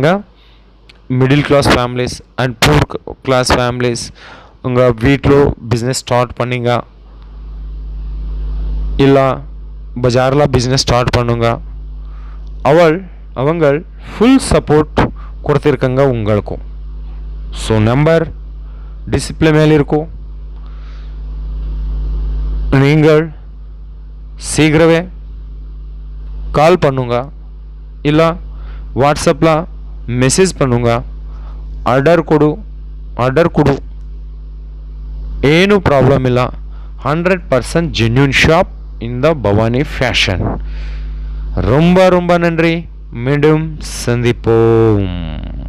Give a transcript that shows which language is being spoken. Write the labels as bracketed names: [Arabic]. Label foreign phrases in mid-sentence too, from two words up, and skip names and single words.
[English] middle class families and poor class families [Tamil] உங்கள் வீட்டில் [English] business start [Tamil] பண்ணிங்க, இல்லை பஜாரில் [English] business start [Tamil] பண்ணுங்க, அவங்க [English] full support [Tamil] கொடுத்துருக்காங்க உங்களுக்கும். [English] so number display [Tamil] மேலே இருக்கும், நீங்கள் சீக்கிரமே கால் பண்ணுங்க, இல்லை வாட்ஸ்அப்பில் மெசேஜ் பண்ணுங்க. [Kannada] ಆರ್ಡರ್ ಕೊಡು, ಏನು ಪ್ರಾಬ್ಲಮ್ ಇಲ್ಲ. [Tamil] 100% [English] genuine shop [Tamil] இந்த பவானி ஃபேஷன். ரொம்ப ரொம்ப நன்றி, மீண்டும் சந்திப்போம்.